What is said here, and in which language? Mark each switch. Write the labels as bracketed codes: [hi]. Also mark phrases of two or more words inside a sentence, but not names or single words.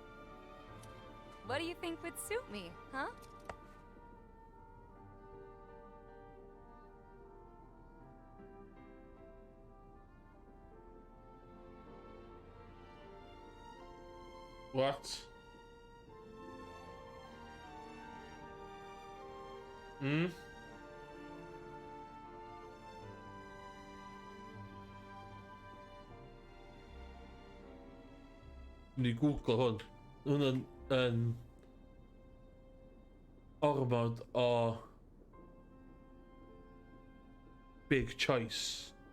[en] What do you think would suit me, huh? What? [cy] Ni Google hwn. Hwn yn ormod o [en] big choice.